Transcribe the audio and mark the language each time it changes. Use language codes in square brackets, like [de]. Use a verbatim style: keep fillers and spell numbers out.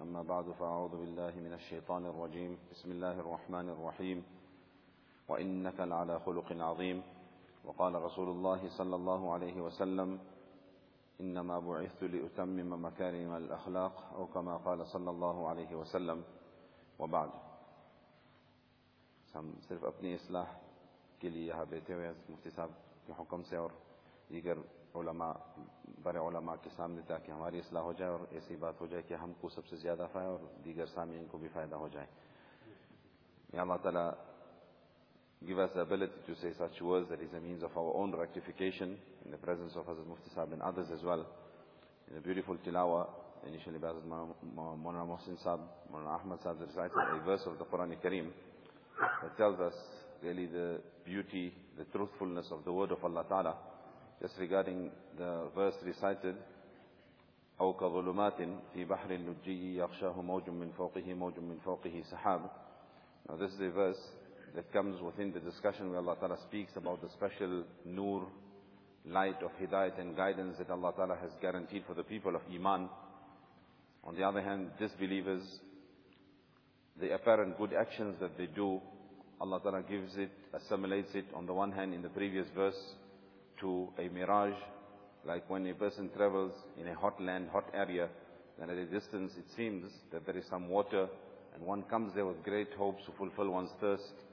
[ar] أما بعد، فأعوذ بالله من الشيطان الرجيم. بسم الله الرحمن الرحيم. وإنك لعلى خلق عظيم. وقال رسول الله صلى الله عليه وسلم: إنما بعثت لأتمم مكارم الأخلاق، أو كما قال صلى الله عليه وسلم. [ur] وبعد، ہم صرف اپنی اصلاح کے لیے یہاں بیٹھے ہوئے ہیں مفتی صاحب کے حکم سے اور دیگر علماء بڑے علماء کے سامنے، تاکہ ہماری اصلاح ہو جائے اور ایسی بات ہو جائے کہ ہم کو سب سے زیادہ فائدہ اور دیگر سامعین کو بھی فائدہ ہو جائے. [en] May Allah Ta'ala give us the ability to say such words that is a means of our own rectification in the presence of Hazrat Mufti Sahib and others as well. In a beautiful tilawa, initially by Hazrat Maulana Mohsin Sahib, Maulana Ahmad Sahib recited a verse of the Quran Kareem that tells us really the beauty, the truthfulness of the word of Allah Ta'ala. Just regarding the verse recited, [ar] أَوْ كَظُلُمَاتٍ فِي بَحْرٍ لُجِّيِّ يَغْشَاهُ مَوْجٌ مِّن فَوْقِهِ مَوْجٌ مِّن فَوْقِهِ سَحَابٌ. [en] Now this is a verse that comes within the discussion where Allah Ta'ala speaks about the special nur, light of hidayat and guidance that Allah Ta'ala has guaranteed for the people of Iman. On the other hand, disbelievers, the apparent good actions that they do, Allah Ta'ala gives it, assimilates it on the one hand in the previous verse to a mirage, like when a person travels in a hot land, hot area, and at a distance it seems that there is some water, and one comes there with great hopes to fulfill one's thirst.